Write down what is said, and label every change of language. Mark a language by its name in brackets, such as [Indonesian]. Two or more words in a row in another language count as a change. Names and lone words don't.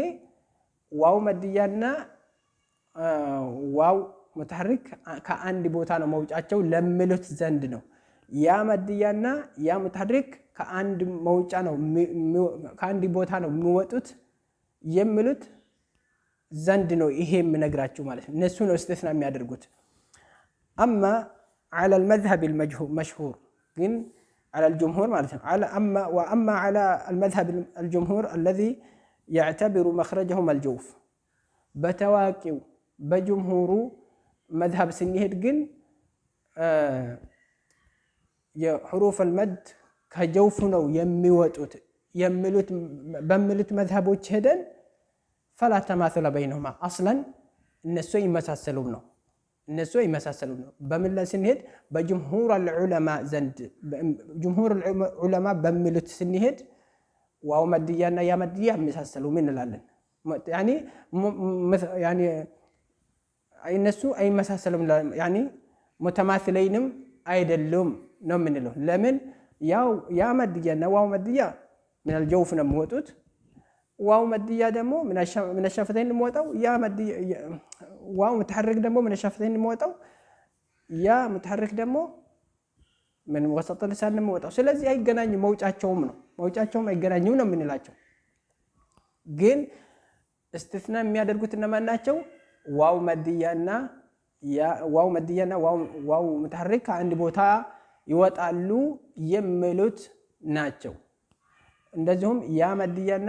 [Amharic] ዋው መድያና ዋው ሙተሐሪክ ከአንድ ቦታ ነው መውጫቸው ለሚሉት ዘንድ ነው። ያ መድያና ያ ሙተሐሪክ ከአንድ መውጫ ነው ከአንድ ቦታ ነው የሚወጡት የሚሉት ዘንድ ነው ይሄ የምነግራችሁ ማለት ነው። እነሱ ነው እስትስና የሚያደርጉት። አማ [Arabic] على المذهب المشهور [Amharic] ግን [Arabic] على الجمهور [Amharic] ማለት ነው። [Arabic] واما على المذهب الجمهور الذي يعتبر مخرجهم الجوف [Amharic] በታዋቂው በጅምሁሩ መዝሀብ ስንሄድ ግን የሑሩፍ المد ከጀውፍ ነው የሚወጡት የሚሉት በሚሉት መዝሀቦች ሄደን [Arabic] فلا تماثل بينهما اصلا [Amharic] እነሱ ይመሳሰሉም ነው በምን ላይ ስንሄድ በጅምሁር العلماء ዘንድ ጅምሁር العلماء በሚሉት ስንሄድ ዋው መድያና ያ መድያ ይመሳሰሉም እንላለን። يعني እነሱ አይመሳሰሉም يعني متماثلينም አይደሉም ነው የምንለው። ለምን ያው ያ መድያና ዋው መድያ [Arabic] من الجوف [Amharic] ነው የሚወጡት፣ ዋው መድያ ደግሞ [Arabic] من الشفتين [Amharic] የሚወጣው፣ ያ መድያ ዋው متحرك ደግሞ [Arabic] من الشفتين [Amharic] የሚወጣው፣ ያ متحرك ደግሞ [Arabic] من وسط اللسان [Amharic] የሚወጣው። ስለዚህ አይገናኙም፣ መውጫቸውም አይገናኙም ነው የምንላቸው። ግን استثና የሚያደርጉት እነማን ናቸው? ዋው መድያና ዋው متحرك ከአንድ ቦታ ይወጣሉ የሚሉት ናቸው። እንደዚሁም ያ መድያና